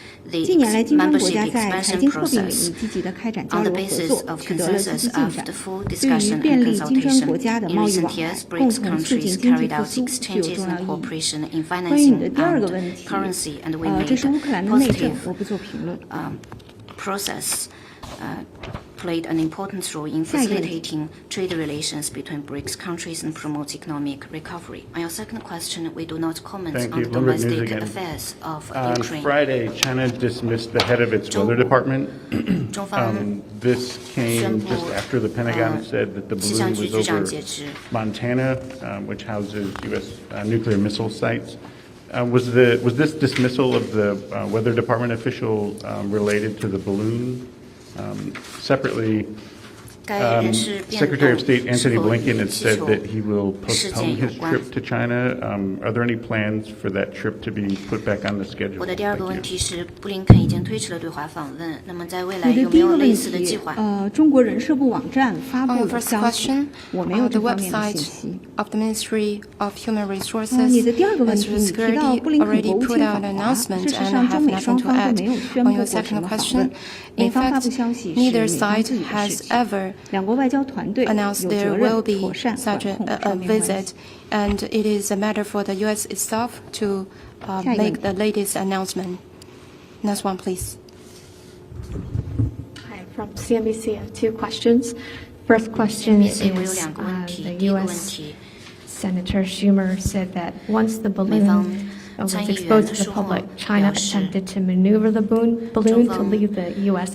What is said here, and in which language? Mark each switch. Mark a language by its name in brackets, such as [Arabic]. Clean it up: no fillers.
[Chinese] 近年来，金砖国家在财经货币领域积极地开展交流合作，取得了积极进展。对于便利金砖国家的贸易往来，共同促进经济复苏具有重要意义。关于你的第二个问题，这是乌克兰的内政，我不做评论。 [English] played an important role in facilitating trade relations between BRICS countries and promote economic recovery. On your second question, we do not comment on the domestic affairs of Ukraine. On Friday, China dismissed the head of its weather department. This came just after the Pentagon said that the balloon was over Montana, which houses U.S. Nuclear missile sites. Was this dismissal of the weather department official related to the balloon? Separately, Secretary of State Antony Blinken had said that he will postpone his trip to China. Are there any plans for that trip to be put back on the schedule? [Chinese] 我的第二个问题是，布林肯已经推迟了对华访问，那么在未来有没有类似的计划？中国人社部网站发布的消息，我没有这方面的信息。 [English] Of the Ministry of Human Resources [Chinese] 你的第二个问题，你提到布林肯国务卿访华，事实上中美双方都没有宣布过什么访问。美方发布消息是美方自己的事情，两国外交团队有责任妥善管控双边关系。 [English] And it is a matter for the U.S. itself to make the latest announcement. Next one, please. Hi, from CNBC, I have two questions. First question is the U.S. Senator Schumer said that once the balloon was exposed to the public, China attempted to maneuver the balloon to leave the U.S.